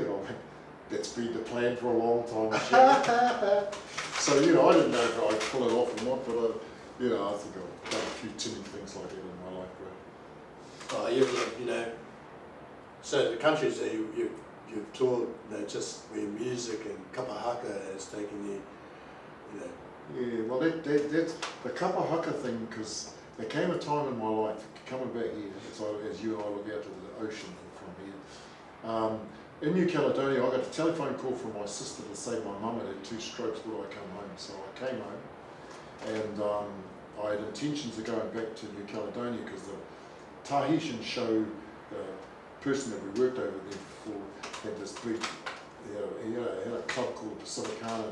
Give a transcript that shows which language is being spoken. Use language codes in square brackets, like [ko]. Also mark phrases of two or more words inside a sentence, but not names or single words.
[en] And I went, "That's been the plan for a long time, Sharon." So I didn't know if I'd pull it off or not, but I think I've done a few tinny things like that in my life, bro. Oh, so the countries that you've toured, just where music and [mi] kapa haka [en] has taken you, Yeah, well, that's the [mi] kapa haka [en] thing, because there came a time in my life, coming back here, as you and I look out to the ocean from here. In New Caledonia, I got a telephone call from my sister to say my mum had 2 strokes, would I come home? So I came home, and I had intentions of going back to New Caledonia, because the Tahitian show, the person that we worked over there for, had this big had a club called Pacificana.